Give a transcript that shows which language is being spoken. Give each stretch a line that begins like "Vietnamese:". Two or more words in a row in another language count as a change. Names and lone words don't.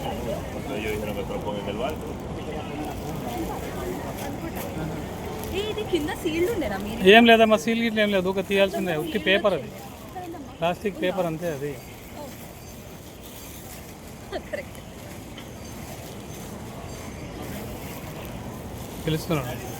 Spanish: Entonces ellos dijeron que te lo pongan en el barco.
Telugu: ఇది కింద సీల్డ్ ఉండేనా మీరు? ఏం లేదమ్మా, సీల్ గిట్ల ఏం లేదు, ఒక తీయాల్సిందే, ఉట్టి పేపర్ అది,
English: plastic paper
Telugu: అంతే అది. పిలుస్తున్నాడు.